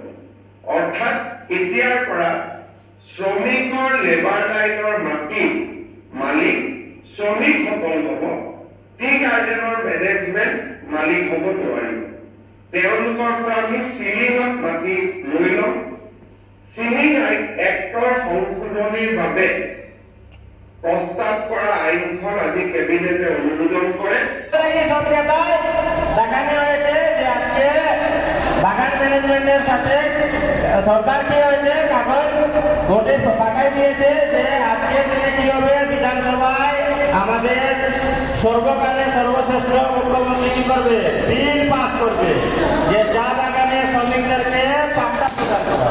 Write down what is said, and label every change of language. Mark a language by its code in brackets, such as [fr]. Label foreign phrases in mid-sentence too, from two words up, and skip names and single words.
[as] অৰ্থাৎ এতিয়াৰ পৰা শ্ৰমিকৰ লেবাৰ লাইনৰ মাটি মালিক শ্ৰমিকসকল হ'ব, টি গাৰ্ডেনৰ মেনেজমেণ্ট মালিক হ'ব নোৱাৰিব। তেওঁলোকৰ পৰা আমি চিলিঙত মাটি লৈ ল'ম। চিলিং এক্টৰ সংশোধনীৰ বাবে প্রস্তাব করা আইনখন আজি ক্যাবিনেটে অনুমোদন করে। [bn] দেখানো হয়েছে যে আজকে বাগান ম্যানেজমেন্টের সাথে সরকার কি হয়েছে কাগজ ভোটে পাঠাই দিয়েছে যে আজকে দিনে কি হবে, বিধানসভায় আমাদের সর্বকালের সর্বশ্রেষ্ঠ মুখ্যমন্ত্রী কি করবে, বিল পাস করবে যে চা বাগানের শ্রমিকদেরকে পাট্টা প্রদান করা।